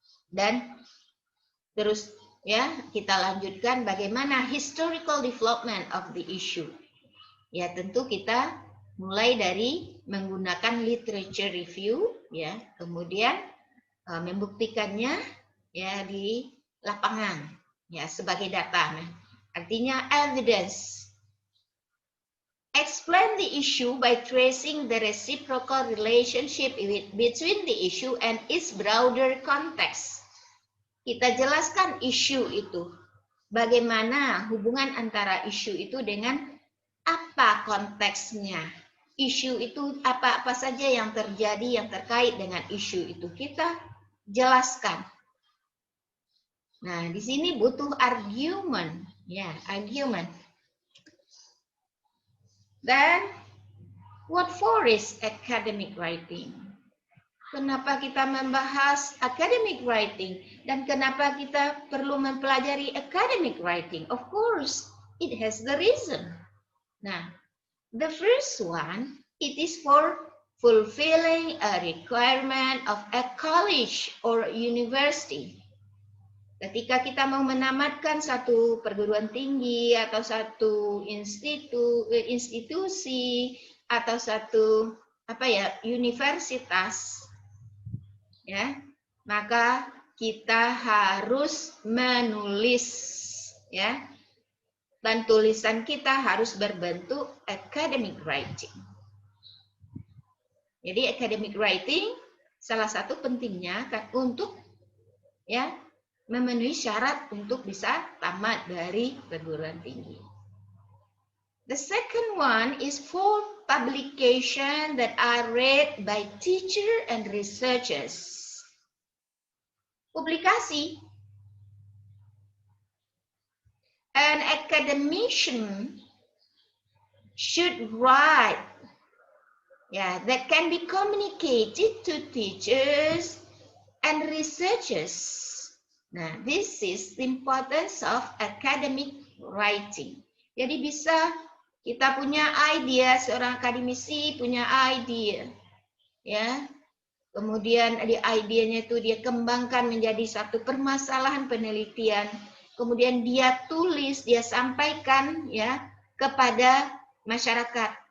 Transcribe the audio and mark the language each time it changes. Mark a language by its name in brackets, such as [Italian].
[Indonesian] Dan terus ya kita lanjutkan bagaimana [English] historical development of the issue. [Indonesian] Ya tentu kita mulai dari menggunakan literature review ya, kemudian membuktikannya ya di lapangan ya sebagai data. Artinya evidence. [English] Explain the issue by tracing the reciprocal relationship between the issue and its broader context. [Indonesian] Kita jelaskan isu itu. Bagaimana hubungan antara isu itu dengan apa konteksnya. Isu itu apa-apa saja yang terjadi yang terkait dengan isu itu kita jelaskan. Nah, di sini butuh argument, ya, argument. [English] Dan what for is academic writing? [Indonesian] Kenapa kita membahas academic writing dan kenapa kita perlu mempelajari academic writing? [English] Of course, it has the reason. Nah, the first one, it is for fulfilling a requirement of a college or university. [Indonesian] Ketika kita mau menamatkan satu perguruan tinggi atau satu institusi atau satu universitas, ya, maka kita harus menulis, ya, dan tulisan kita harus berbentuk academic writing. Jadi academic writing salah satu pentingnya untuk ya memenuhi syarat untuk bisa tamat dari perguruan tinggi. [English] The second one is for publication that are read by teacher and researchers. [Indonesian] Publikasi. [English] An academician should write that can be communicated to teachers and researchers. Nah, this is the importance of academic writing. [Indonesian] Jadi bisa kita punya idea, seorang akademisi punya idea, ya. Kemudian di idenya itu dia kembangkan menjadi satu permasalahan penelitian. Kemudian dia tulis, dia sampaikan ya kepada masyarakat.